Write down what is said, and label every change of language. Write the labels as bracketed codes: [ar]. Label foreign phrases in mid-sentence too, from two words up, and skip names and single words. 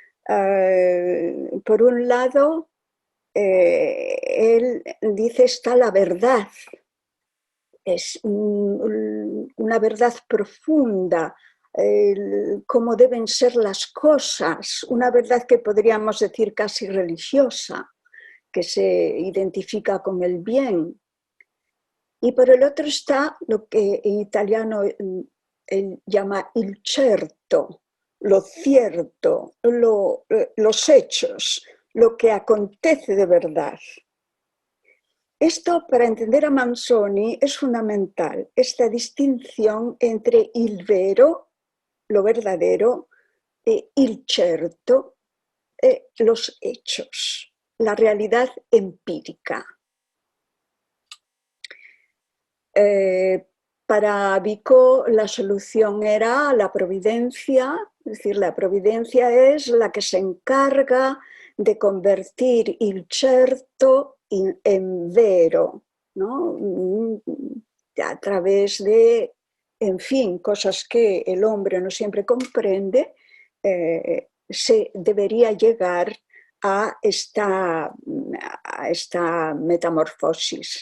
[es] Por un lado, él dice, está la verdad, es una verdad profunda, cómo deben ser las cosas, una verdad que podríamos decir casi religiosa, que se identifica con el bien. Y por el otro está lo que en italiano él llama [it] il certo, [es] lo cierto, los hechos, lo que acontece de verdad. Esto, para entender a Manzoni, es fundamental, esta distinción entre [it] il vero, [es] lo verdadero, [it] e il certo, [es] los hechos, la realidad empírica. Para Vico la solución era la providencia, es decir, la providencia es la que se encarga de convertir [it] il certo [es] en vero, ¿no? A través de, en fin, cosas que el hombre no siempre comprende, se debería llegar a esta metamorfosis.